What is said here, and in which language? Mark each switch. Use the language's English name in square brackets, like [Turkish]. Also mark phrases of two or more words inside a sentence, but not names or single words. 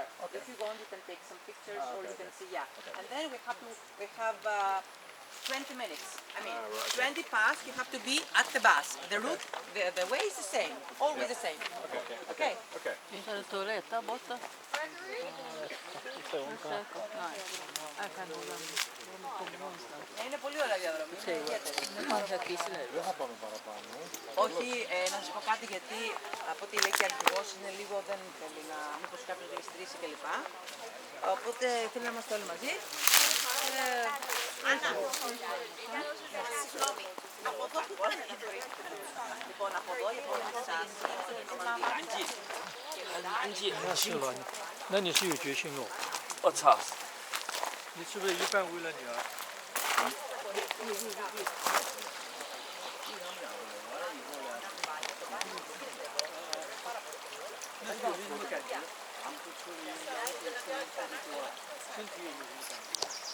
[English] If you want, you can take some pictures, or you can see, And then we have 20 minutes. I mean, 20 past, you have to be at the bus. The route, the way is the same, always the same. Okay. Okay. Is that a toilet? Borta? [Greek] Είναι πολύ ωραία διαδρομή. Είναι ιδιαίτερη. Δεν θα πάμε παραπάνω. Όχι, να σας πω κάτι γιατί από ό,τι λέει και αρχηγός είναι λίγο δεν θέλει να μήπως κάποιος γλιστρήσει κλπ. Οπότε θέλει να είμαστε όλοι μαζί. Συγγνώμη, από εδώ που πάνε οι τουρίστες. Λοιπόν, από εδώ λοιπόν σας [Chinese] 那是了，那你是有决心哦。我操！你是不是一半为了女儿？那有没有什么感觉？身体有没有什么感觉？